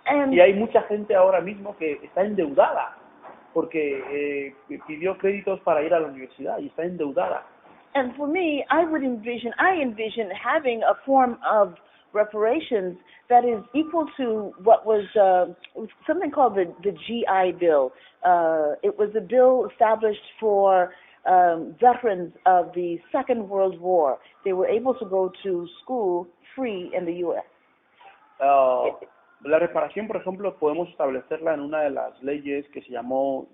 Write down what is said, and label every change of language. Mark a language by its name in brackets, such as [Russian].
[Spanish] Y hay mucha gente ahora mismo que está endeudada porque pidió créditos para ir a la universidad y está endeudada. [English] And for me, I envision having a form of reparations that is equal to what was something called the GI Bill. It was a bill established for veterans of the Second World War. They were able to go to school free in the U.S. [Spanish] La reparación, por ejemplo, podemos establecerla en una de las leyes que se llamó